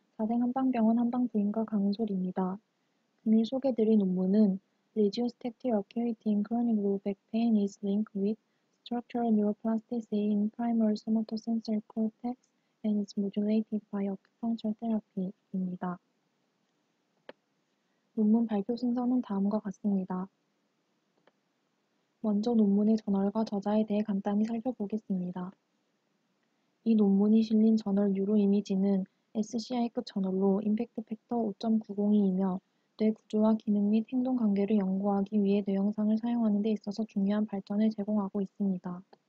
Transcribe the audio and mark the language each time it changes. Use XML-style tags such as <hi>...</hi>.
<ko>자생한방병원 한방부인과 강은솔입니다. 금일 소개드릴 논문은</ko> <en>Reduced tactile acuity in chronic low back pain is linked with structural neuroplasticity in primary somatosensory cortex and is modulated by acupuncture therapy입니다.</en> <ko>논문 발표 순서는 다음과 같습니다. 먼저 논문의 저널과 저자에 대해 간단히 살펴보겠습니다. 이 논문이 실린 저널 뉴로이미지는 SCI급 저널로 임팩트 팩터 5.902이며 뇌 구조와 기능 및 행동 관계를 연구하기 위해 뇌영상을 사용하는 데 있어서 중요한 발전을 제공하고 있습니다.</ko>